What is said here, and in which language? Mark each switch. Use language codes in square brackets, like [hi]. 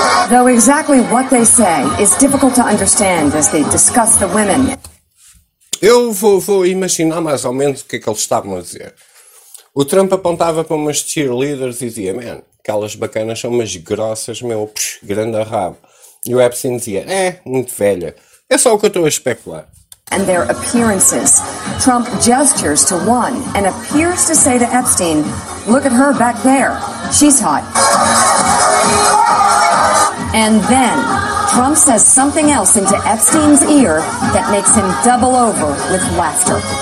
[en] Though exactly what they say is difficult to understand as they discuss the women. [pt] Eu vou imaginar mais ou menos o que é que eles estavam a dizer. O Trump apontava para umas cheerleaders e dizia, man, aquelas bacanas são umas grossas, meu, psh, grande rabo. E o Epstein dizia, muito velha. É só o que eu estou a especular. [en] And their appearances. Trump gestures to one and appears to say to Epstein, look at her back there. She's hot. And then Trump says something else into Epstein's ear that makes him double over with laughter.